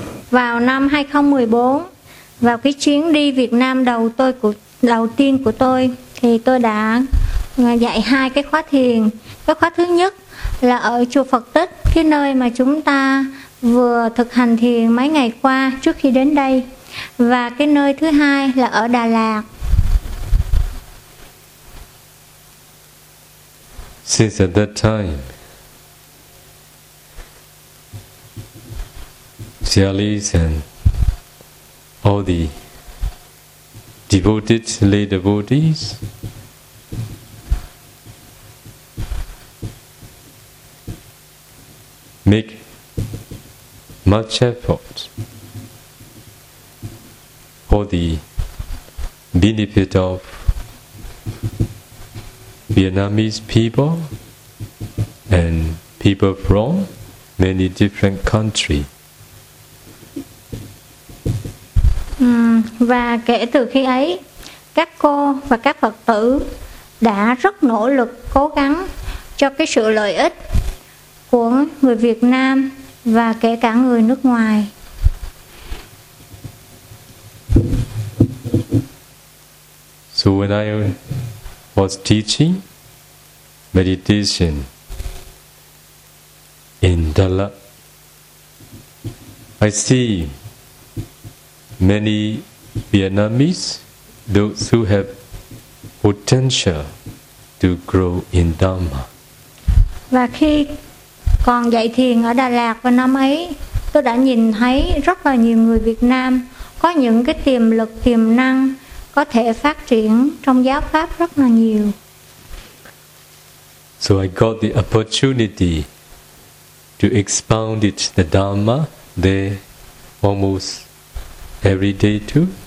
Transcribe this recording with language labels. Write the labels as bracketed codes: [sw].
[vi] Vào năm 2014, vào cái chuyến đi Việt Nam đầu tiên của tôi, thì tôi đã dạy hai cái khóa thiền. Cái khóa thứ nhất là ở chùa Phật Tích, cái nơi mà chúng ta vừa thực hành thiền mấy ngày qua trước khi đến đây. Và cái nơi thứ hai là ở Đà Lạt. [en] Since at that time, Sialis and all the devoted lay devotees, make much effort for the benefit of Vietnamese people and people from many different countries. [vi] Và kể từ khi ấy, các cô và các Phật tử đã rất nỗ lực cố gắng cho cái sự lợi ích của người Việt Nam và kể cả người nước ngoài. [en] So when I was teaching meditation in Dala, I see many Vietnamese, those who have potential to grow in Dhamma. [vi] Và khi còn dạy thiền ở Đà Lạt vào năm ấy, tôi đã nhìn thấy rất là nhiều người Việt Nam có những cái tiềm lực, tiềm năng có thể phát triển trong giáo pháp rất là nhiều. [en] So I got the opportunity to expound it, the Dhamma there almost every day too.